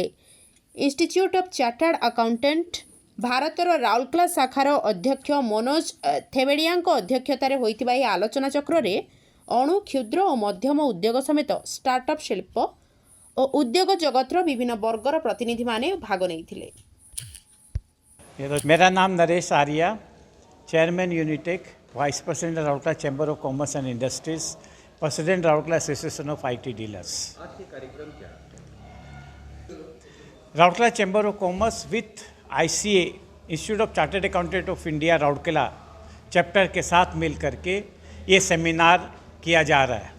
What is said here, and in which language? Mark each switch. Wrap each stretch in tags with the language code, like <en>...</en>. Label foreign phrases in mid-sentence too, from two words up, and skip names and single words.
<or>ଇନଷ୍ଟିଚ୍ୟୁଟ୍ ଅଫ୍ ଚାର୍ଟାର୍ଡ ଆକାଉଣ୍ଟାଣ୍ଟ ଭାରତର ରାଉରକେଲା ଶାଖାର ଅଧ୍ୟକ୍ଷ ମନୋଜ ଥେବେଡ଼ିଆଙ୍କ ଅଧ୍ୟକ୍ଷତାରେ ହୋଇଥିବା ଏହି ଆଲୋଚନା ଚକ୍ରରେ ଅଣୁ କ୍ଷୁଦ୍ର ଓ ମଧ୍ୟମ ଉଦ୍ୟୋଗ ସମେତ ଷ୍ଟାର୍ଟଅପ୍ ଶିଳ୍ପ ଓ ଉଦ୍ୟୋଗ ଜଗତର ବିଭିନ୍ନ ବର୍ଗର ପ୍ରତିନିଧିମାନେ ଭାଗ ନେଇଥିଲେ।</or> <hi>मेरा नाम नरेश आर्या, चेयरमैन यूनिटेक,</hi> <en>vice president</en> <hi>राउरकेला चैम्बर ऑफ कॉमर्स एंड इंडस्ट्रीज, प्रेसिडेंट राउरकेला एसोसिएशन ऑफ IT डीलर्स। आज के कार्यक्रम क्या है?</hi> <en>Rourkela Chamber of Commerce with ICA Institute of Chartered Accountant of India Rourkela Chapter</en> <hi>के साथ मिल करके ये सेमिनार किया जा रहा है।</hi>